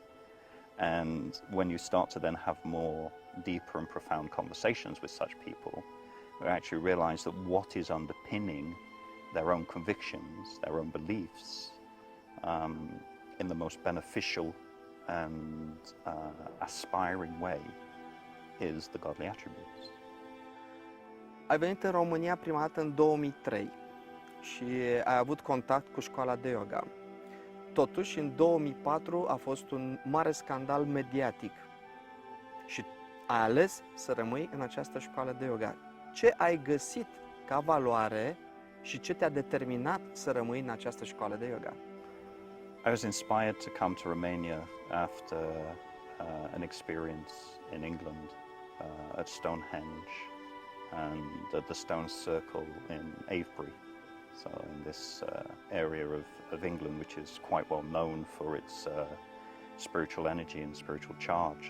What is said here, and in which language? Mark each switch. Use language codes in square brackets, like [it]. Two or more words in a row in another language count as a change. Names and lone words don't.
[en] And when you start to then have more deeper and profound conversations with such people, we actually realize that what is underpinning their own convictions, their own beliefs, in the most beneficial and aspiring way, is the godly attributes. [ro] Ai venit în România prima dată în 2003 și ai avut contact cu școala de yoga. Totuși, în 2004 a fost un mare scandal mediatic și ai ales să rămâi în această școală de yoga. Ce ai găsit ca valoare și ce te-a determinat să rămâi în această școală de yoga? [en] I was inspired to come to Romania after an experience in England at Stonehenge and at the Stone Circle in Avebury. So in this area of England, which is quite well known for its spiritual energy and spiritual charge.